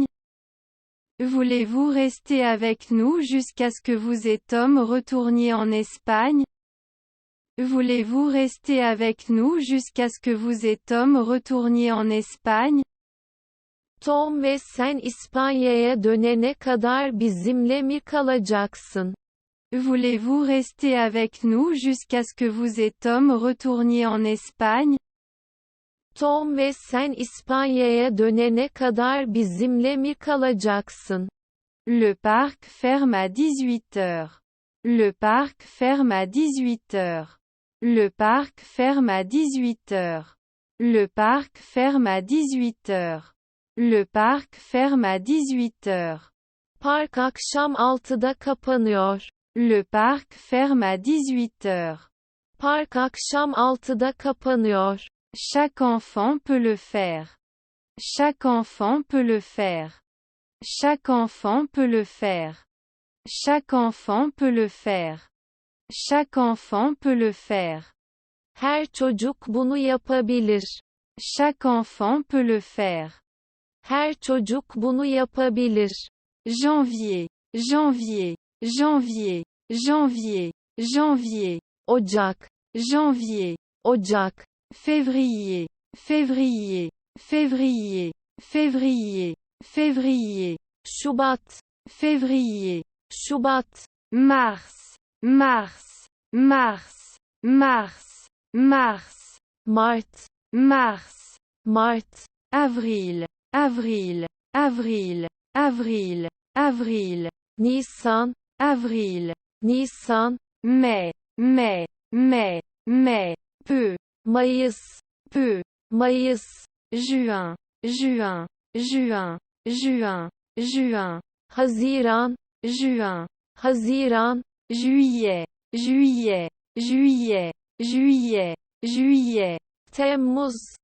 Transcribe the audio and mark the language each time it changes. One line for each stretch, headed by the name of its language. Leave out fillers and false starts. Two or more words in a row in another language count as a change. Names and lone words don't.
French: Voulez-vous rester avec nous jusqu'à ce que vous et Tom retourniez en Espagne? Voulez-vous rester avec nous jusqu'à ce que vous et Tom retourniez en Espagne?
Turkish: Tom ve sen İspanya'ya dönene kadar bizimle mi kalacaksın?
French: Voulez-vous rester avec nous jusqu'à ce que vous et Tom retourniez en Espagne?
Turkish: Tom ve sen İspanya'ya dönene kadar bizimle mi kalacaksın?
French: Le parc ferme à 18 heures. Le parc ferme à 18 heures. Le parc ferme à 18 heures. Le parc ferme à 18 heures. Le parc ferme à 18 heures.
Turkish: Park akşam 6'da kapanıyor.
French: Le parc ferme à 18 heures.
Turkish: Park akşam 6'da kapanıyor.
French: Chaque enfant peut le faire. Chaque enfant peut le faire. Chaque enfant peut le faire. Chaque enfant peut le faire. Chaque enfant peut le faire.
Turkish: Her çocuk bunu yapabilir.
French: Chaque enfant peut le faire.
Turkish: Her çocuk bunu yapabilir.
French: Janvier, janvier, janvier, janvier, janvier.
Turkish: Ocak,
French: Janvier,
Turkish: Ocak.
French: février, février, février, février, février.
Turkish: Şubat,
French: Février,
Turkish: Şubat.
French: mars, mars, mars, mars, mars,
Turkish: Mart,
French: mars,
Turkish: Mart.
French: avril, avril, avril, avril, avril,
Turkish: Nisan,
French: avril,
Turkish: Nisan.
French: mai, mai, mai, mai, peu,
Turkish: Mayıs,
French: peu,
Turkish: Mayıs.
French: juin, juin, juin, juin, juin,
Turkish: Haziran,
French: juin,
Turkish: Haziran.
French: juillet, juillet, juillet, juillet, juillet,
Turkish: Temmuz,